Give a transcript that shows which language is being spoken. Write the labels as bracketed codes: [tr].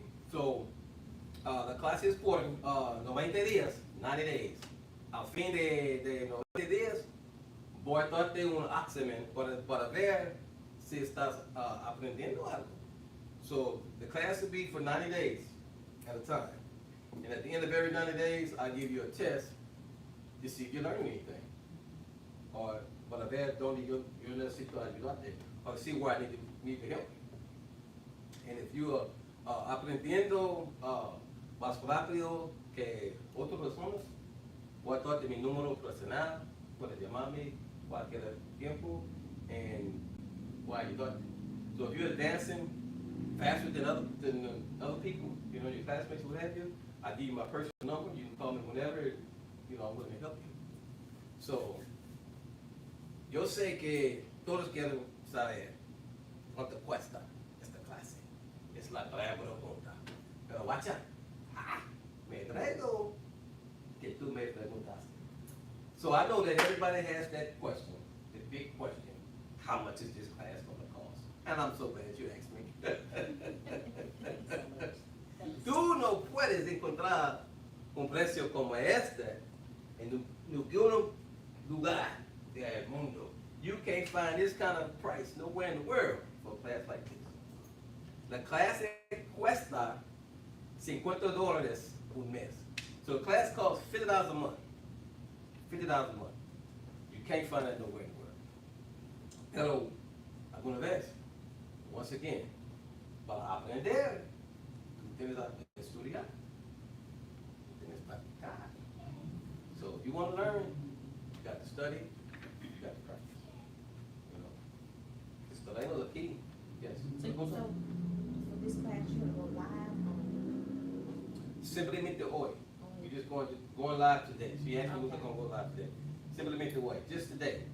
[es] So, la clase es por 90 días, [en] 90 days. [es] Al fin de 90 días, voy a darte un examen para ver si estás aprendiendo algo. [en] So, the class will be for 90 days at a time. And at the end of every 90 days, I give you a test to see if you learned anything. [es] Or para ver donde yo necesito ayudarte. [en] Or to see where I need to help you. And if you are [es] aprendiendo más rápido que otras personas, voy a darte mi número personal, puedes llamarme cualquier tiempo, and voy a ayudarte. [en] So if you're advancing faster than other people, you know, your classmates, what have you, I give you my personal number, you can call me whenever, you know, I'm willing to help you. [es] So, yo sé que todos quieren saber cuánto cuesta esta clase. Es la gran pregunta. Pero guacha, me traigo que tú me preguntaste. [en] So I know that everybody has that question, the big question, how much is this class going to cost? And I'm so glad you asked me. [es] Tú no puedes encontrar un precio como este en ningún lugar del mundo. [en] You can't find this kind of price nowhere in the world for a class like this. [es] La clase cuesta $50 un mes. [en] So a class costs $50 a month. $50 a month. You can't find that nowhere in the world. [es] Pero, alguna vez, [en] once again, [es] para aprender, tú tienes que estudiar. Tú tienes que practicar. [en] So if you want to learn, you got to study, you got to practice. You know, [es] estaremos aquí. [en] Yes. So for this class, you're going to go live on [es] Simplemente hoy. [en] We're just going live today. She asked me if we're gonna go live today. [es] Simplemente hoy, [en] just today.